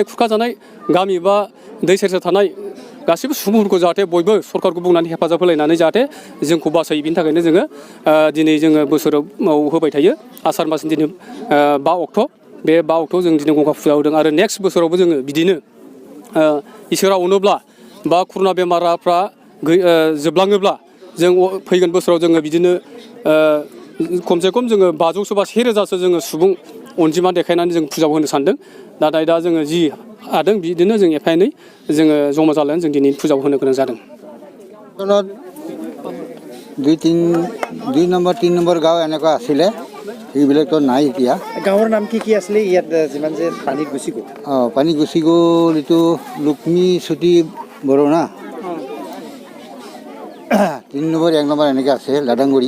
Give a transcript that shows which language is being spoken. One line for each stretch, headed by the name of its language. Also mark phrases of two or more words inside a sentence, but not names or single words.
Bodo: खुरखाजानाय गामि बा दै सेर सेर थानाय गासैबो सुबुंफोरखौ जाहाथे बयबो सरकारखौ बुंनानै हेफाजाब होलायनानै जाहाथे जोंखौ बासायो बिनि थाखायनो जोङो दिनै जोङो बोसोराव होबाय थायो आसार मासनि दिनै 5 अक्ट' बे 5 अक्ट'आव जों दिनै गंगा फुजा होदों आरो नेक्स्ट बोसोरावबो जोङो बिदिनो इसोरा अनोब्ला बा कर'ना बेमारफ्रा जोबलाङोब्ला जों फैगोन बोसोराव जोङो बिदिनो खमसे खम जोङो 500 बा 1000सो जोङो सुबुं अनजिमा देखायनानै जों फुजाखौ होनो सानदों। नाथाय दा जोङो जि हादों बिदिनो जों एफा एनै जोङो जमा जालायनानै जों दिनै फुजाखौ होनो गोनां जादों।
Assamese: 2 নম্বৰ 3 নম্বৰ গাঁও এনেকুৱা আছিলে এইবিলাকতো নাই এতিয়া। গাঁৱৰ নাম কি আছিলে ইয়াত যিমান যে পানীত গুচি গ'ল? পানী গুচি গ'ল এইটো লক্ষ্মী চুটি বড়ো না 3 নম্বৰ 1 নম্বৰ এনেকৈ আছে লাডাংগুৰি।